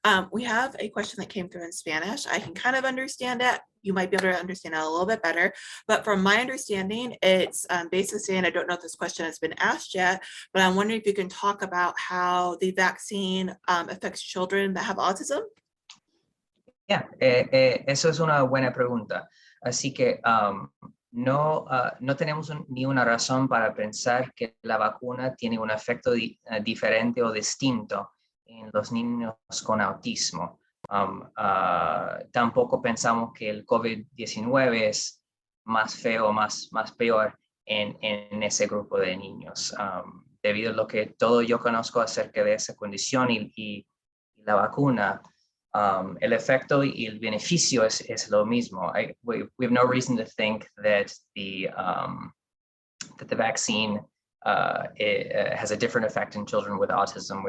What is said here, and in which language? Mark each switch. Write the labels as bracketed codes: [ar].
[en] We have a question that came through in Spanish. I can kind of understand it. You might be able to understand it a little bit better. But from my understanding, it's basically saying, I don't know if this question has been asked yet, but I'm wondering if you can talk about how the vaccine affects children that have autism. [es] Yeah, eso es una buena pregunta. Así que no tenemos ni una razón para pensar que la vacuna tiene un efecto diferente o distinto en los niños con autismo. Tampoco pensamos que el COVID-19 es más feo, más peor en ese grupo de niños, debido a lo que todo yo conozco acerca de esa condición y la vacuna. El efecto y el beneficio es lo mismo. [en] We have no reason to think that the vaccine has a different effect in children with autism.